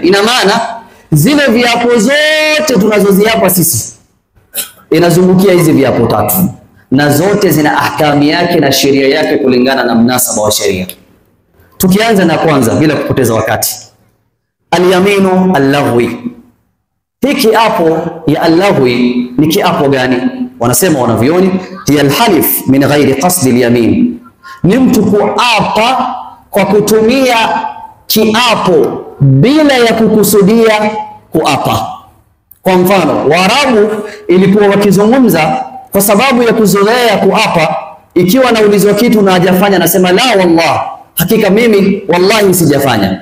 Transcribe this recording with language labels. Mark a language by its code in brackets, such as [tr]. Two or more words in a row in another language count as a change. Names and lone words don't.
[sw] Ina maana zile viapo zote tunazoziapa sisi inazungukia hizi viapo tatu, na zote zina ahkamu yake na sheria yake kulingana na mnasaba wa sheria. Tukianza na kwanza bila kupoteza wakati, [ar] اليمين اللغو. [sw] Hii kiapo ya al-laghwi ni kiapo gani? Wanasema wanavyoni, [ar] هي الحلف من غير قصد اليمين, [sw] ni mtu kuapa kwa kutumia kiapo bila ya kukusudia kuapa. Kwa mfano, Waarabu ilikuwa wakizungumza kwa sababu ya kuzoea kuapa, ikiwa naulizwa kitu na hajafanya anasema [ar] لا والله, [sw] hakika mimi wallahi sijafanya.